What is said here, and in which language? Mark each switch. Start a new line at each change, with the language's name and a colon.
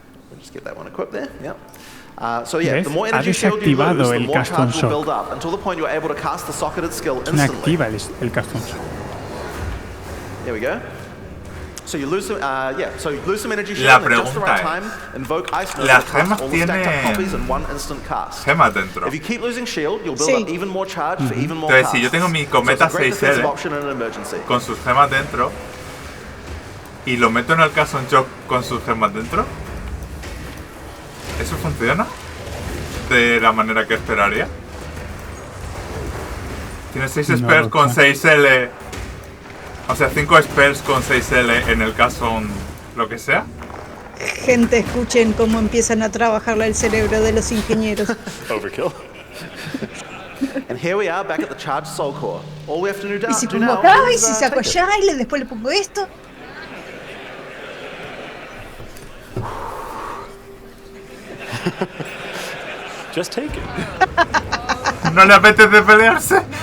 English: We'll just get that one equipped there, yep. So yeah, the more energy shield you lose, the more charge will build up, until the point you're able to cast the socketed skill instantly.
Spanish: El Cast on Shock.
English: There we go. So you lose some, so you lose some energy shield at just the right time. Invoke Ice Nova to cast all the stacked up copies in one instant cast.
Spanish: Gemas dentro.
English: If you keep losing shield, you'll build up even more charge for even more casts.
Spanish: Entonces, si yo tengo mi cometa 6L con sus gemas dentro y lo meto en el Cast on Shock con sus gemas dentro, ¿eso funciona de la manera que esperaría? Tiene 6 spells con 6L. O sea, 5 spells con 6L en el caso lo que sea. Gente, escuchen cómo empiezan a trabajarle el cerebro de los ingenieros.
English: Overkill. And here we are back at the charged soul core. All we have to do
Spanish: y si pongo acá, y si saco allá, y después le pongo esto.
English: Just take it.
Spanish: ¿No le apetece pelearse?